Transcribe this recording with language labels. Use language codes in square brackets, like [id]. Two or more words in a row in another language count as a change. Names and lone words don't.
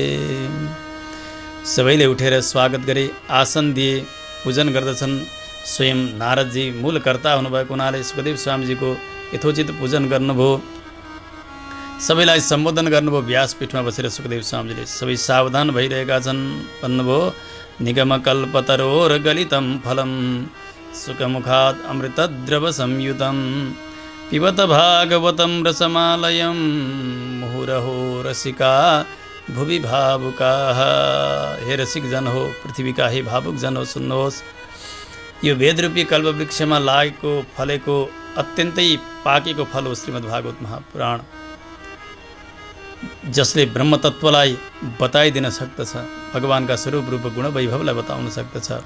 [ne] सबैले उठेर स्वागत गरे, आसन दिए, पूजन गर्दछन्। स्वयं नारदजी मूल कर्ता हुनुभएको हुनाले सुखदेव स्वामीजीको यथोचित पूजन गर्नुभयो। सबैलाई सम्बोधन गर्नुभयो। व्यासपीठमा बसेर सुखदेव स्वामीजीले सबै सावधान भइरहेका छन्। भन्नुभयो, [sa] निगमकल्पतरोर्गलितं फलं सुखमुखात् अमृतद्रव संयुतं पिबत भागवतं रसमालयं मुहुरहो रसिका भुवि भावुकाः। [ne] हे रसिक जन हो, पृथ्वीका हे भावुक जन हो, सुन्नुहोस्। यो वेदरूपी कल्पवृक्षमा लागेको फलेको अत्यन्तै पाकेको फल हो श्रीमद् भागवत महापुराण, जसले ब्रह्मतत्त्वलाई बताइदिन सक्दछ, भगवानका स्वरूप रूप गुण वैभवलाई बताउन सक्दछ।